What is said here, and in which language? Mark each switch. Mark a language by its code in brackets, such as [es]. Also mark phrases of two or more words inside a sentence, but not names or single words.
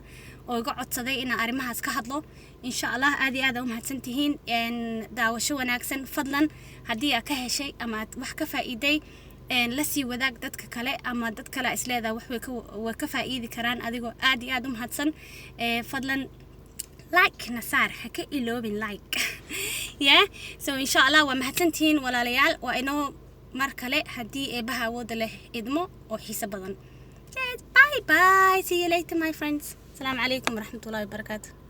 [so] oo iga codsaday in arimahaas ka hadlo [ar] insha Allah [so] aad iyo aad u mahadsantihiin daawasho wanaagsan fadlan hadii aad ka heshay ama wax ka faa'iiday la sii wadaag dadka kale ama dad kale isleedahay wax way ka faa'iidi karaan adigoo aad iyo aad u mahadsan fadlan like nasaar haka iloobin [en] like yeah so [ar] insha Allah [so] waa mahadsantihiin walaalayaal waa inoo mar kale hadii eebaha wada leh idmo oo xiisa badan [en] bye bye see you later my friends [ar] السلام عليكم ورحمة الله وبركاته